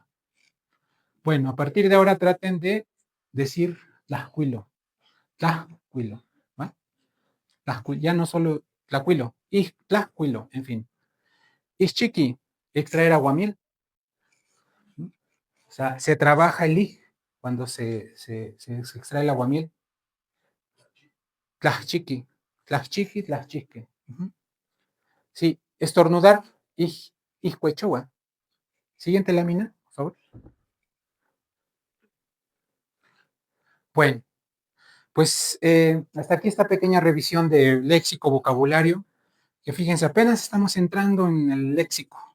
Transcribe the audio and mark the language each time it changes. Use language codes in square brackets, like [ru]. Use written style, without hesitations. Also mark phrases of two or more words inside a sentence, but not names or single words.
[es] Bueno, a partir de ahora traten de decir [nah] tlaxcuilo, tlaxcuilo, [es] ¿va? Tlaxcuilo, ya no solo [nah] tlaxcuilo, tlaxcuilo, [es] en fin. Ixchiqui, extraer aguamiel. O sea, se trabaja el ij cuando se extrae el aguamiel. [nah] Tlaxchiqui, tlaxchiqui, tlaxchique. [es] Sí, estornudar, ijcuechoa. Siguiente lámina, por favor. Bueno, pues hasta aquí esta pequeña revisión de léxico, vocabulario, que fíjense, apenas estamos entrando en el léxico.